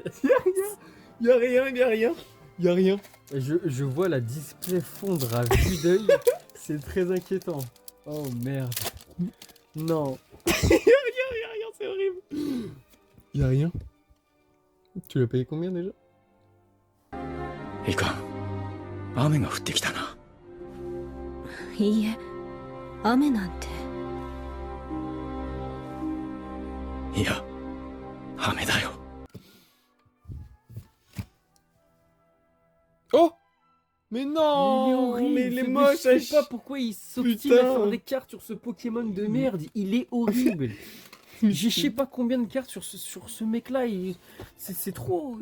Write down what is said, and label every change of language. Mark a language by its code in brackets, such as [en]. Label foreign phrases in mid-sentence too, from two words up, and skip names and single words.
[fr] Y a rien. Y a rien. Et je vois la display fondre à vue d'œil. C'est très inquiétant. Oh merde. Non. Y a rien, c'est horrible. Y a rien. Tu l'as payé combien déjà? [ja] いかん雨が降ってきたな。いいえ、雨なんて。いや雨だよ。 Oh. [fr] Mais non. Mais il est moche. Je sais pas pourquoi il s'obstine à Putain. faire des cartes sur ce Pokémon de merde. Il est horrible. J'ai je sais pas combien de cartes sur ce mec-là. C'est trop.